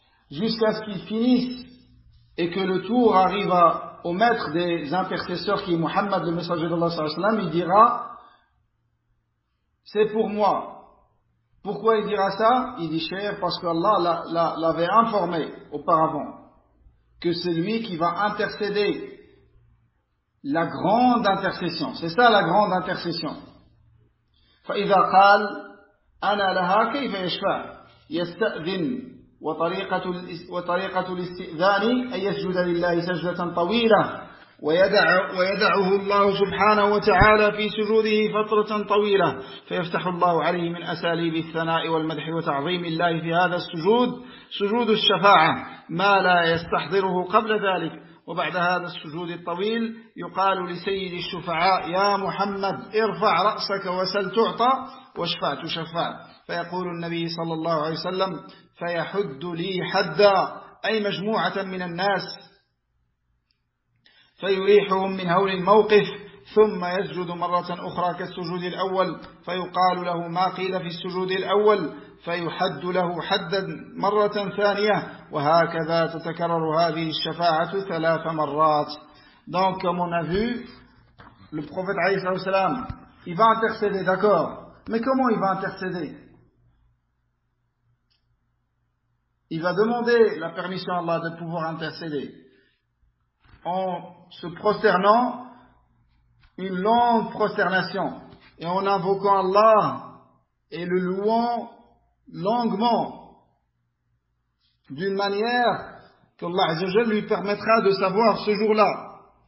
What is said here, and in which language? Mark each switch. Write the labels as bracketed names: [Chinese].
[French] Jusqu'à ce qu'ils finissent et que le tour arrive au maître des intercesseurs qui est Muhammad, le messager d'Allah sallallahu alayhi wa sallam, il dira « C'est pour moi ». Pourquoi il dira ça? Il dit « Cher, parce que Allah l'avait informé auparavant que celui qui va intercéder la grande intercession, c'est ça la grande intercession. [Arabic] « Fa'idha qal, ana laha kayfa yashfa, yasta'vin » وطريقة الاستئذان أن يسجد لله سجدة طويلة ويدعه الله سبحانه وتعالى في سجوده فترة طويلة فيفتح الله عليه من أساليب الثناء والمدح وتعظيم الله في هذا السجود سجود الشفاعة ما لا يستحضره قبل ذلك وبعد هذا السجود الطويل يقال لسيد الشفعاء يا محمد ارفع رأسك وسل تعطى واشفع تشفع فيقول النبي صلى الله عليه وسلم فيحد لي حدا أي مجموعة من الناس فيريحهم من هول الموقف ثم يسجد مرة أخرى كالسجود الأول فيقال له ما قيل في السجود الأول فيحد له حدا مرة ثانية وهكذا تتكرر هذه الشفاعة ثلاث مرات. [French] Donc comme on a vu, le prophète عليه الصلاة والسلام, il va intercéder, d'accord, mais comment il va intercéder? Il va demander la permission à Allah de pouvoir intercéder en se prosternant une longue prosternation et en invoquant Allah et le louant longuement d'une manière que Allah Azza wa Jalla lui permettra de savoir ce jour-là.